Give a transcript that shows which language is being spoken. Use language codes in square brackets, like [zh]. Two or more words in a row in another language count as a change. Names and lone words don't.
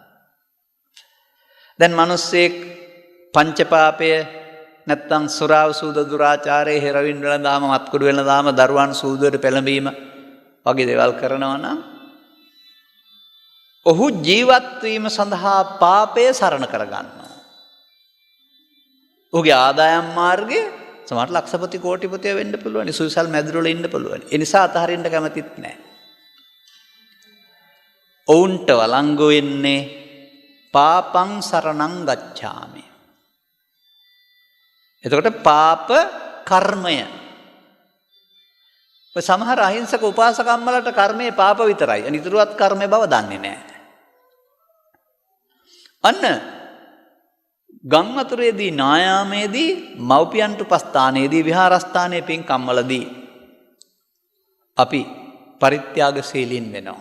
[si] දැන් මිනිස්සෙක් පංචපාපය නැත්තම් සුරාව සූද දුරාචාරය, හෙරවින් වෙනදාම, මත්කුඩු වෙනදාම, දරුවන් සූදුවට පෙළඹීම වගේ දේවල් කරනවා නම් ඔහු ජීවත් වීම සඳහා පාපය සරණ කරගන්නවා. ඔහුගේ ආදායම් මාර්ගය සමහර ලක්ෂපති කෝටිපතිය වෙන්න පුළුවන්, සුවිසල් මැදුරවල ඉන්න පුළුවන්. ඒ නිසා අතහරින්න කැමතිත් නැහැ. ඔවුන්ට වළංගු වෙන්නේ [pi] පාපං සරණං ගච්ඡාමි. [si] එතකොට පාප කර්මය. ඔය සමහර අහිංසක උපාසකම්මලට කර්මයේ පාප විතරයි. අනිතුරුවත් කර්මයේ බව දන්නේ නැහැ. අන්න ගම් වතුරේදී, නායාමේදී, මව්පියන්ට උපස්ථානයේදී, විහාරස්ථානයේ පින්කම්වලදී අපි පරිත්‍යාගශීලීන් වෙනවා.